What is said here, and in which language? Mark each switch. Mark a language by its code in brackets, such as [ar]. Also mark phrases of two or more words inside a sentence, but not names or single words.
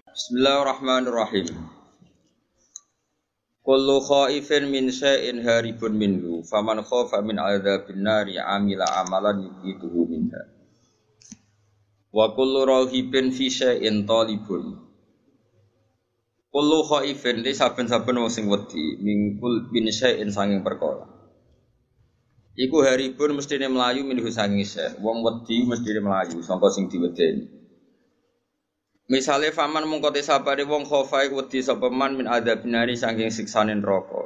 [ar] بسم الله الرحمن الرحيم. كل خائف من شيء هارب منه فمن خاف من عذاب النار عمل عملا يبعده منها. وكل راهب في شيء طالب. كل خائف ل [jv] saben-saben wong sing wedi mingkul [ar] من شيء [jv] sanging perkara. Iku haribun mestine mlayu minhu sanging syai'. Wong wedi mestine mlayu sangka sing diwedeni. Misale faman mungko te sapane wong khofa iku wedi sapa [ar] من من عذاب النار [jv] saking siksane neraka.